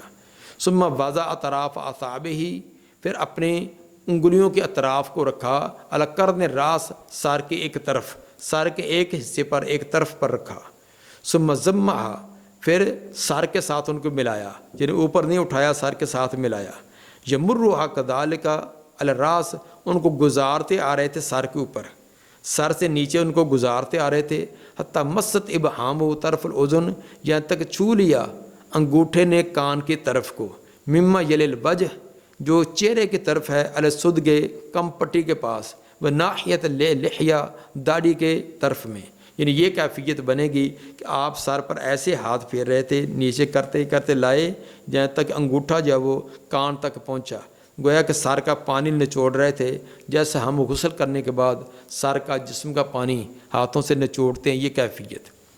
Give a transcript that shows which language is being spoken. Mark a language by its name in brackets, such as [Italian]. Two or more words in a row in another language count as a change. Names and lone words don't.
[Arabic] ثم وضع اطراف اصابعہ، [Urdu] پھر اپنے انگلیوں کے اطراف کو رکھا، [Arabic] علی قرن راس، [Urdu] سر کے ایک طرف، سر کے ایک حصے پر ایک طرف پر رکھا۔ [Arabic] ثم ضمہا، [Urdu] پھر سر کے ساتھ ان کو ملایا، یعنی اوپر نہیں اٹھایا، سر کے ساتھ ملایا۔ [Arabic] یمرھا کذالک علی الراس، [Urdu] ان کو گزارتے آ رہے تھے سر کے اوپر، سر سے نیچے ان کو گزارتے آ رہے تھے، [Arabic] حتی مست ابہامہ طرف الاذن، [Urdu] یہاں تک چھو لیا انگوٹھے نے کان کی طرف کو، [Arabic] مما یلی الوجہ، [Urdu] جو چہرے کی طرف ہے، [Arabic] علی الصدغ، [Urdu] کم پٹی کے پاس، [Arabic] و ناحیت لحیہ، [Urdu] داڑھی کے طرف میں، یعنی یہ کیفیت بنے گی کہ آپ سر پر ایسے ہاتھ پھیر رہے تھے، نیچے کرتے کرتے لائے جہاں تک انگوٹھا جو وہ کان تک پہنچا، گویا کہ سر کا پانی نچوڑ رہے تھے، جیسے ہم غسل کرنے کے بعد سر کا جسم کا پانی ہاتھوں سے نچوڑتے ہیں، یہ کیفیت۔